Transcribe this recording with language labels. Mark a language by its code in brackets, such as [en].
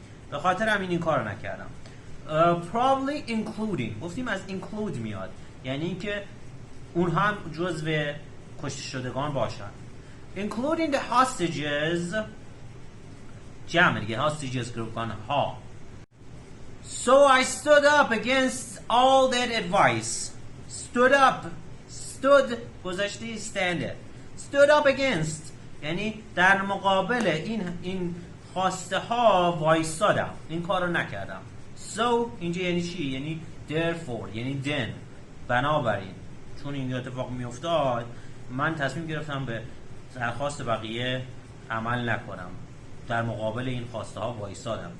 [fa] به خاطر همین این کار نکردم. [en] probably including [fa] گفتیم از include میاد، یعنی که اونها هم جزو کشته شدگان باشن. [en] including the hostages [fa] جمع دیگه hostages گروگان ها. [en] so I stood up against all that advice. stood up stood [fa] گذشته [en] stand. stood up against [fa] یعنی در مقابل این خواسته ها وایسادم، این کار رو نکردم. so اینجا یعنی چی؟ یعنی therefore یعنی then، بنابراین چون این اتفاق می افتاد من تصمیم گرفتم به درخواست بقیه عمل نکنم، در مقابل این خواسته ها وایسادم.